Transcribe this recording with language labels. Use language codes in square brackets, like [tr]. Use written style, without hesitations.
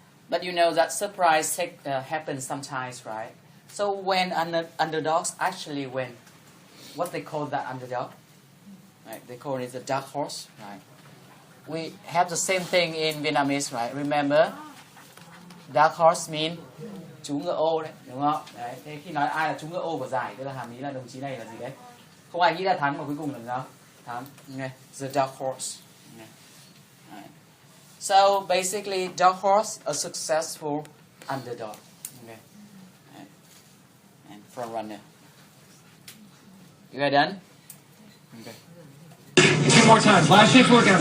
[en] But you know that surprise happens sometimes, right? So when underdogs actually win, what they call that underdog? Right? They call it the dark horse, right? We have the same thing in Vietnamese, right? Remember, dark horse mean [vi] chú ngựa ô đấy, đúng không? Đấy, thế khi nói ai là chú ngựa ô của giải, tức là hàm ý là đồng chí này là gì đấy? Không ai nghĩ là thắng mà cuối cùng là sao? Thắng. [en] Okay. The dark horse. Okay. Right. So basically, dark horse, a successful underdog. Okay. Right. And front runner. You guys done? Okay. 2 more times. Last chance workout.